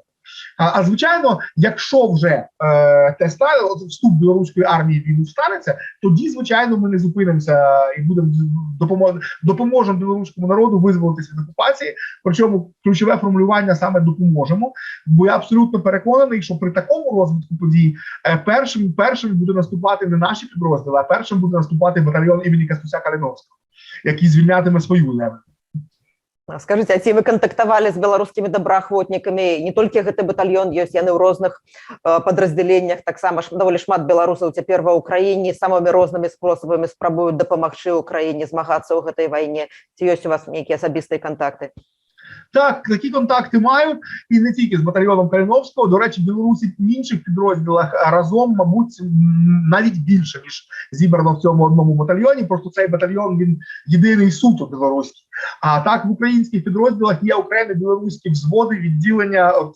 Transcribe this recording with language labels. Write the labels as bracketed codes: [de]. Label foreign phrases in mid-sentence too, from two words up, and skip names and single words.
[uk] А звичайно, якщо вже вступ білоруської армії в війну станеться, тоді, звичайно, ми не зупинимося і будемо допоможемо білоруському народу визволитися від окупації. Причому ключове формулювання саме допоможемо. Бо я абсолютно переконаний, що при такому розвитку подій першим буде наступати не наші підрозділи, а першим буде наступати батальйон імені Кастуся Калиновського, який звільнятиме свою землю. [be] Скажите, а ці вы контактавалі з беларускімі добраахвотнікамі? Не толькі гэты батальён ёсць, яны ў розных падраздзяленнях, таксама даволі шмат беларусаў цяпер ва ўкраіне самымі рознымі спосабамі спрабуюць дапамагчы ўкраіне змагацца ў гэтай вайне. Ці ёсць у вас нейкія асабістыя контакты? [uk] Так, такі контакти маю, і не тільки з батальйоном Калиновського. До речі, в Білорусі в інших підрозділах разом, мабуть, навіть більше, ніж зібрано в цьому одному батальйоні. Просто цей батальйон, він єдиний суто білоруський. А так в українських підрозділах є окремі білоруські взводи, відділення.